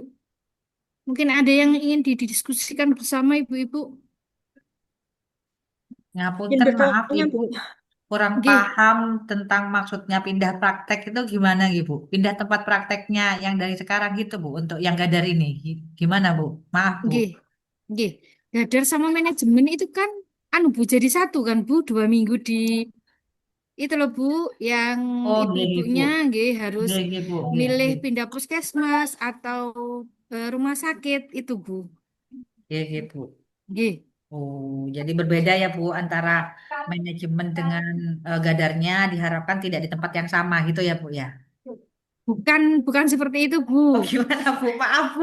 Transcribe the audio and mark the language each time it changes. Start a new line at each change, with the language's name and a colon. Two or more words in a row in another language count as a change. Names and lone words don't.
Indonesian: Mungkin ada yang ingin didiskusikan bersama Ibu-ibu. Izin Ngapunten, maaf bertanya, Ibu, Bu. Kurang Nggih, paham tentang maksudnya pindah praktek itu gimana gitu, Bu? Pindah tempat prakteknya yang dari sekarang gitu, Bu, untuk yang Gadar ini. Gimana, Bu? Maaf, Bu.
Javanese: nggih, nggih.
Indonesian: Gadar sama manajemen itu kan anu Bu jadi satu kan Bu, 2 minggu di itu loh Bu, yang Oh, nggih, Bu. ibu-ibunya nggih harus Nggih, Bu. Nggih, milih nggih. pindah puskesmas atau rumah sakit itu Bu. Nggih, Bu. Nggih. Oh, jadi berbeda ya, Bu, antara manajemen dengan Gadarnya diharapkan tidak di tempat yang sama gitu ya, Bu ya. Bukan bukan seperti itu Bu. Oh, gimana, Bu? Maaf, Bu.